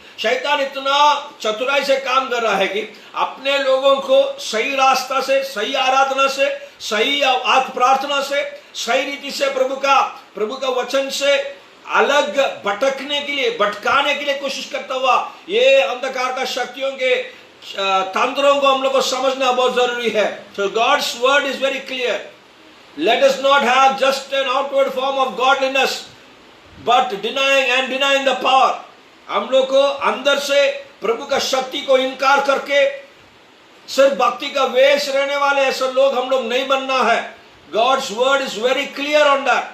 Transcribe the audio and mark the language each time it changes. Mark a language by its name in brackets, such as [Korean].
[Hindi] शैतान इतना चतुराई से काम कर रहा है कि अपने लोगों को सही रास्ता से, सही आराधना से, सही आत्म प्रार्थना से, सही रीति से प्रभु का वचन से अलग भटकाने के लिए कोशिश करता हुआ ये अंधकार का शक्तियों के तंत्रों को हम लोग को समझना बहुत जरूरी है। [English] So God's word is very clear. Let us not have just an outward form of godliness, but denying the power. [Hindi] हम लोग को अंदर से प्रभु का शक्ति को इनकार करके सिर्फ भक्ति का वेश रहने वाले ऐसे लोग हम लोग नहीं बनना है। [English] God's word is very clear on that.